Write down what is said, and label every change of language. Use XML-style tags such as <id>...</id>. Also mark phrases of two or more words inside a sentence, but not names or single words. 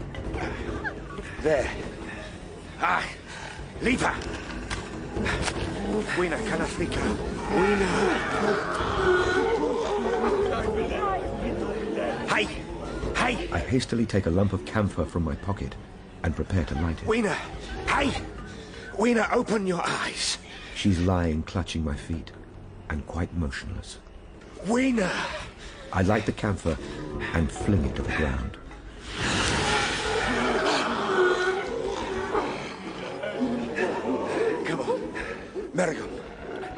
<en>There. Leave her! Weena, can Africa? Weena! Hey! I hastily take a lump of camphor from my pocket and prepare to light it. Weena! Hey! Weena, open your eyes! She's lying clutching my feet and quite motionless. Weena! I light the camphor and fling it to the ground. Come on.</en>